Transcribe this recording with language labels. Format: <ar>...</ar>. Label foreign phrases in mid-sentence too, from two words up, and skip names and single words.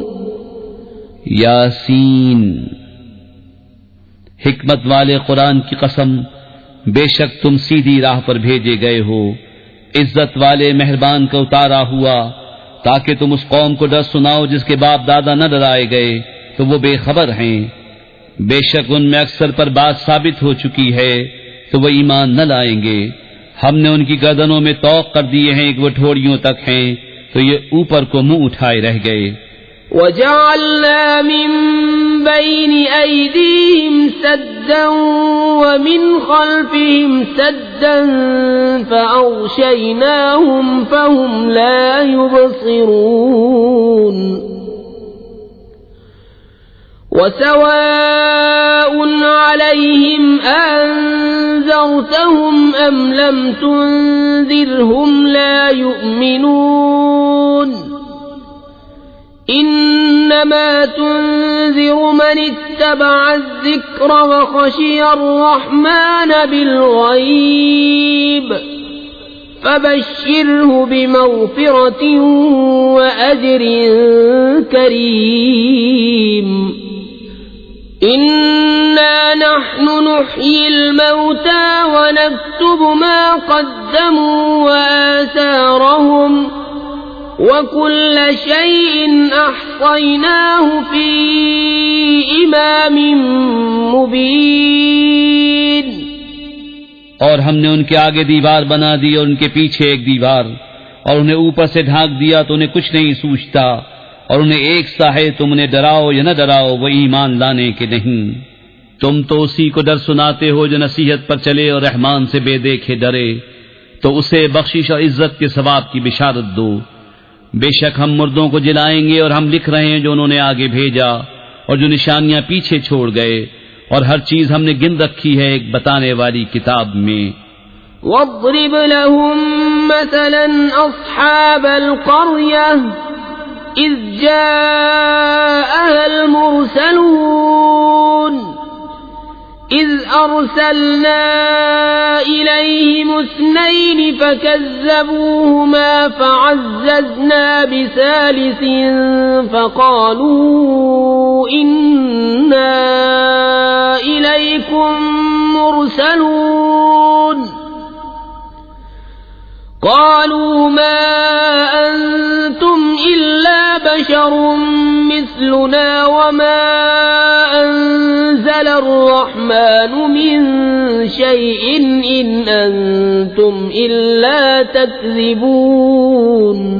<ur>یٰسین، حکمت والے قرآن کی قسم، بیشک تم سیدھی راہ پر بھیجے گئے ہو، عزت والے مہربان کا اتارا ہوا، تاکہ تم اس قوم کو ڈر سناؤ جس کے باپ دادا نہ ڈرائے گئے تو وہ بےخبر ہیں. بیشک ان میں اکثر پر بات ثابت ہو چکی ہے تو وہ ایمان نہ لائیں گے. ہم نے ان کی گردنوں میں طوق کر دیے ہیں کہ وہ ٹھوڑیوں تک ہیں، تو یہ اوپر کو منہ اٹھائے رہ گئے.</ur> <ar>وجعلنا من بين أيديهم سدا ومن خلفهم سدا فأغشيناهم فهم لا يبصرون. وسواء عليهم أأنذرتهم أم لم تنذرهم لا يؤمنون. إنما تنذر من اتبع الذكر وخشي الرحمن بالغيب فبشره بمغفرة وأجر كريم. إنا نحن نحيي الموتى ونكتب ما قدموا وآثارهم وكل شيء أحصيناه في إمام مبين.</ar> <ur>اور ہم نے ان کے آگے دیوار بنا دی اور ان کے پیچھے ایک دیوار، اور انہیں اوپر سے ڈھانک دیا تو انہیں کچھ نہیں سوجھتا، اور انہیں ایک سا ہے تم انہیں ڈراؤ یا نہ ڈراؤ وہ ایمان لانے کے نہیں. تم تو اسی کو ڈر سناتے ہو جو نصیحت پر چلے اور رحمان سے بےدیکھے ڈرے، تو اسے بخشش اور عزت کے ثواب کی بشارت دو. بیشک ہم مردوں کو جلائیں گے اور ہم لکھ رہے ہیں جو انہوں نے آگے بھیجا اور جو نشانیاں پیچھے چھوڑ گئے، اور ہر چیز ہم نے گن رکھی ہے ایک بتانے والی کتاب میں.</ur> <ar>واضرب لهم مثلا أصحاب القرية إذ جاءها المرسلون إذ أرسلنا إليهم اثنين فكذبوهما فعززنا بثالث فقالوا إنا إليكم مرسلون. قالوا ما أنتم إلا بشر مثلنا وما أنزل الرحمن من شيء إن أنتم إلا تكذبون.</ar>